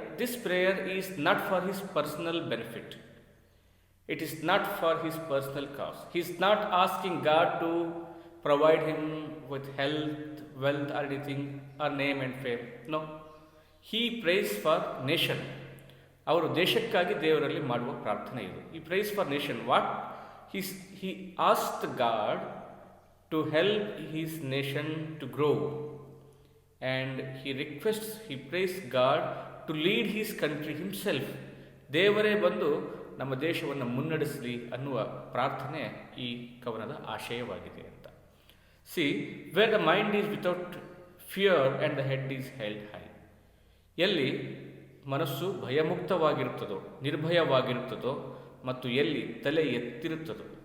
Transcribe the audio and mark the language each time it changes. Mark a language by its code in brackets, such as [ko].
[en] This prayer is not for his personal benefit. It is not for his personal cause. He is not asking God to provide him with health, wealth or anything, or name and fame. No. He prays for nation. [kn] ಅವರು ದೇಶಕ್ಕಾಗಿ ದೇವರಲ್ಲಿ ಮಾಡುವ ಪ್ರಾರ್ಥನೆ ಇದು. [en] He prays for nation. What? He asked God to help his nation to grow, and he prays God to lead his country himself. [kn] ದೇವರೇ ಬಂದು ನಮ್ಮ ದೇಶವನ್ನು ಮುನ್ನಡೆಸಲಿ ಅನ್ನುವ ಪ್ರಾರ್ಥನೆ ಈ ಕವನದ ಆಶಯವಾಗಿದೆ ಅಂತ. [en] See, where the mind is without fear and the head is held high. [kn] ಎಲ್ಲಿ ಮನಸ್ಸು ಭಯಮುಕ್ತವಾಗಿರುತ್ತದೋ, ನಿರ್ಭಯವಾಗಿರುತ್ತದೋ, ಮತ್ತು ಎಲ್ಲಿ ತಲೆ ಎತ್ತಿರುತ್ತದೋ.